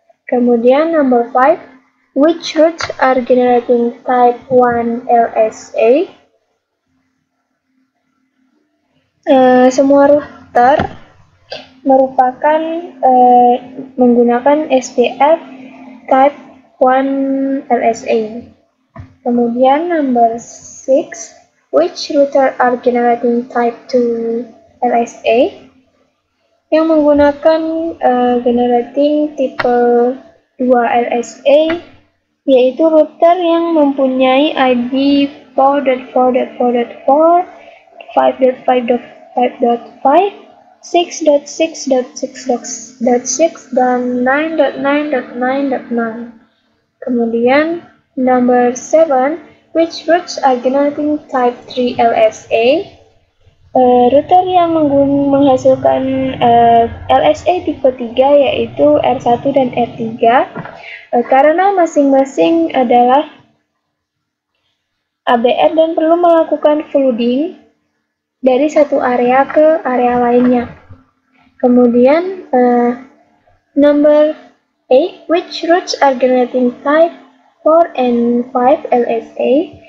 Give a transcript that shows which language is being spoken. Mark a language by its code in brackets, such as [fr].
[en] Kemudian number 5, which routes are generating type 1 LSA? [id] Semua router merupakan menggunakan SPF type 1 LSA. [en] Kemudian number 6, which router are generating type 2 LSA? [id] Yang menggunakan generating tipe 2 LSA yaitu router yang mempunyai ID 4.4.4.4, 5.5.5.5, 6.6.6.6 dan 9.9.9.9. [en] Kemudian number 7, which routes are generating type 3 LSA? [id] Router yang menghasilkan LSA tipe 3 yaitu R1 dan R3 karena masing-masing adalah ABR dan perlu melakukan flooding dari satu area ke area lainnya. [en] Kemudian number 8, which routes are generating type 4 and 5 LSA?